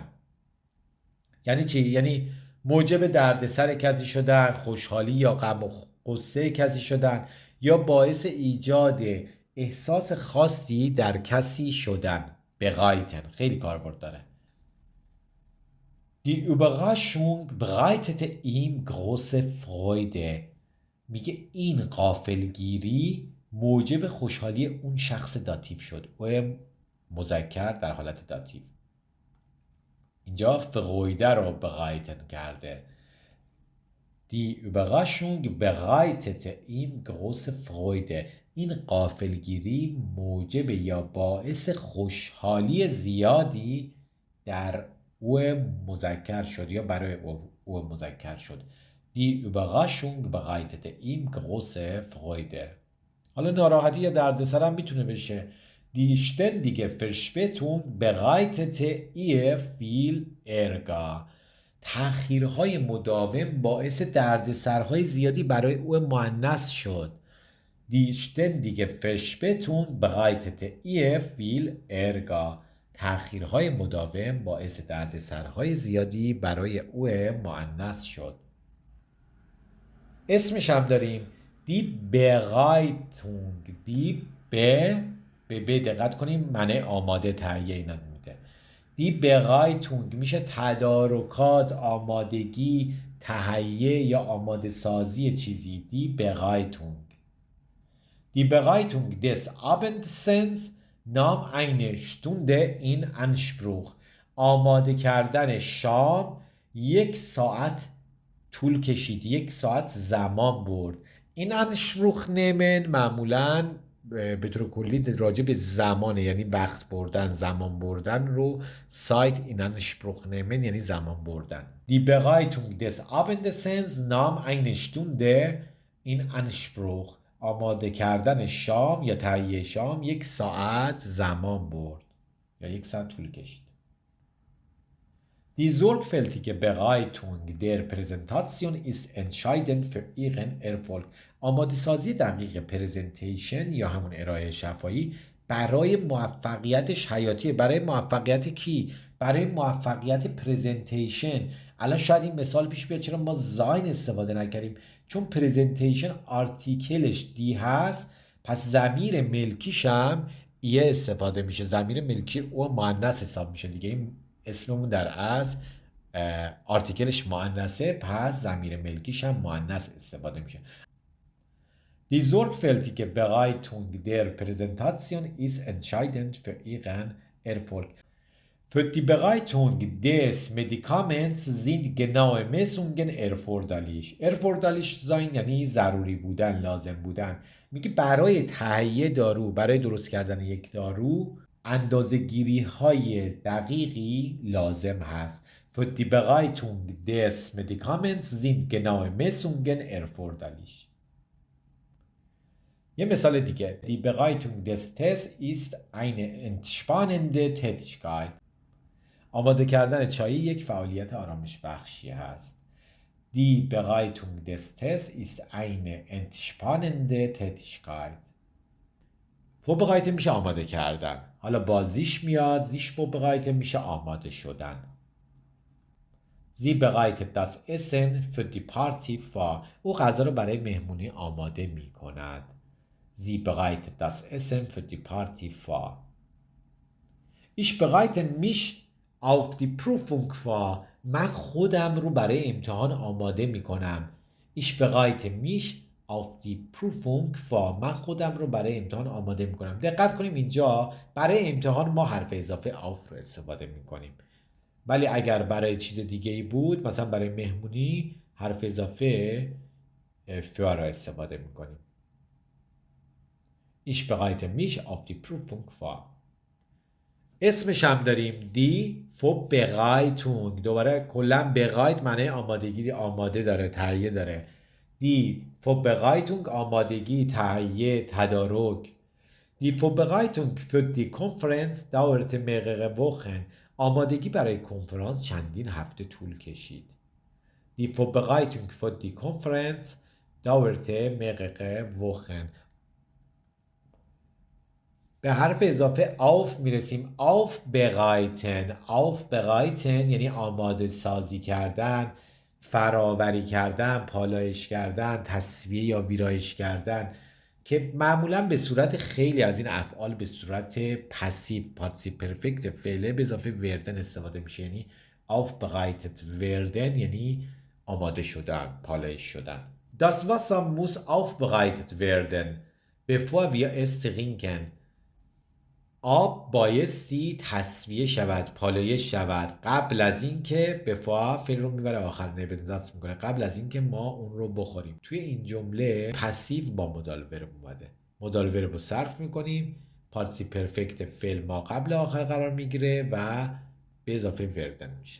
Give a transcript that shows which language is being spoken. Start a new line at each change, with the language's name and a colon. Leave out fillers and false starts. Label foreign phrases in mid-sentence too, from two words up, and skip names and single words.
Persian: یعنی چی؟ یعنی موجب دردسر کسی شدن، خوشحالی یا غم و غصه کسی شدن، یا باعث ایجاد احساس خاصی در کسی شدن. بغایتن خیلی کاربرد داره.
German: Die Überraschung bereitete ihm große Freude.
Persian: میگه این غافلگیری موجب خوشحالی اون شخص داتیو شد. و مذکر در حالت داتیو. اینجا فرویده رو bereiten کرده.
German: Die Überraschung bereitete ihm große Freude.
Persian: این غافلگیری موجب یا باعث خوشحالی زیادی در او مذکر شد یا برای او مذکر شد.
German: Die Überraschung bereitete ihm große Freude.
Persian: حالا ناراحتی یا دردسر هم میتونه بشه.
German: Die ständige Verspätung bereitete ihr viel Ärger.
Persian: تأخیرهای مداوم باعث دردسرهای زیادی برای او مؤنث شد.
German: Die ständige Verspätung bereitete ihr viel Ärger.
Persian: تأخیرهای مداوم باعث دردسرهای زیادی برای او مؤنث شد. اسمش هم داریم.
German: Die Bereitung.
Persian: Die به دقت کنیم معنی آماده تهیه اینا میده.
German: Die Bereitung
Persian: میشه تدارکات، آمادگی، تهیه یا آماده سازی چیزی.
German: Die Bereitung. Die Bereitung des Abendessens nahm eine Stunde in Anspruch.
Persian: آماده کردن شام 1 ساعت طول کشید، 1 ساعت زمان برد. این
German: Anspruch nehmen
Persian: معمولاً به طور کلی راجع به زمانه، یعنی وقت بردن، زمان بردن رو سایت این
German: Anspruch nehmen
Persian: یعنی زمان بردن.
German: Die Bereitung des Abendessens nahm eine Stunde in Anspruch.
Persian: آماده کردن شام یا تهیه شام 1 ساعت زمان برد یا 1 ساعت طول کشید.
German: Die sorgfältige Bereitung der Präsentation ist entscheidend für ihren Erfolg.
Persian: آماده سازی دقیق پرزنتیشن یا همون ارائه شفاهی برای موفقیتش حیاتیه. برای موفقیت کی؟ برای موفقیت پرزنتیشن. الان شاید این مثال پیش بیاد چرا ما زاین استفاده نکردیم، چون پرزنتیشن آرتیکلش دی هست، پس ضمیر ملکیش هم ایه استفاده میشه. ضمیر ملکی او مؤنث حساب میشه دیگه. این اسممون در اصل آرتیکلش مؤنثه، پس ضمیر ملکیش هم مؤنث استفاده میشه.
German: Die sorgfältige Bereitung der Präsentation ist entscheidend für ihren Erfolg. Für die Bereitung des Medikaments sind genaue Messungen erforderlich. erforderlich sein
Persian: یعنی ضروری بودن، لازم بودن. میگه برای تهیه دارو، برای درست کردن یک دارو اندازه‌گیری های دقیقی لازم هست.
German: Für die Bereitung des Medikaments sind genaue Messungen erforderlich.
Persian: یه مثال دیگه.
German: Die Bereitung des Tees ist eine entspannende Tätigkeit.
Persian: آماده کردن چای یک فعالیت آرامش بخشی هست.
German: Die Bereitung des Tees ist eine entspannende Tätigkeit.
Persian: vorbereiten میشه آماده کردن. حالا بازیش میاد.
German: sich vorbereiten
Persian: میشه آماده شدن.
German: Sie bereitet das Essen für die Party vor.
Persian: او غذا رو برای مهمونی آماده می کند.
German: Sie bereitet das Essen für die Party vor. Ich bereite mich auf die Prüfung vor.
Persian: من خودم رو برای امتحان آماده می کنم.
German: Ich bereite mich auf die Prüfung vor.
Persian: من خودم رو برای امتحان آماده می کنم. دقت کنیم اینجا برای امتحان ما حرف اضافه auf رو استفاده می کنیم. ولی اگر برای چیز دیگه ای بود، مثلا برای مهمونی، حرف اضافه für رو استفاده می کنیم.
German: Ich bereite mich auf die Prüfung vor.
Persian: اسمش هم داریم
German: die Vorbereitung.
Persian: دوباره کلا bereit معنی آمادگی، آماده داره، تهیه داره.
German: die Vorbereitung
Persian: آمادگی، تهیه، تدارک.
German: Die Vorbereitung für die Konferenz dauerte mehrere Wochen.
Persian: آمادگی برای کنفرانس چندین هفته طول کشید.
German: Die Vorbereitung für die Konferenz dauerte mehrere Wochen.
Persian: به حرف اضافه auf میرسیم. aufbereiten. aufbereiten یعنی آماده سازی کردن، فراوری کردن، پالایش کردن، تسویه یا ویرایش کردن، که معمولا به صورت خیلی از این افعال به صورت
German: Passiv Partizip Perfekt
Persian: فعله به اضافه وردن استفاده میشه. یعنی
German: aufbereitet werden
Persian: یعنی آماده شدن، پالایش شدن.
German: Das Wasser muss aufbereitet werden bevor wir es trinken.
Persian: آب بایستی تصفیه شود، پالایش شود قبل از اینکه بفوا فعل رو میبره آخر، نبذات میکنه، قبل از اینکه ما اون رو بخوریم. توی این جمله پسیو با
English: modal verb
Persian: اومده.
English: modal verb
Persian: رو صرف میکنیم،
German: Partizip Perfekt
Persian: فعل ما قبل آخر قرار میگیره و به اضافه وردن میشه.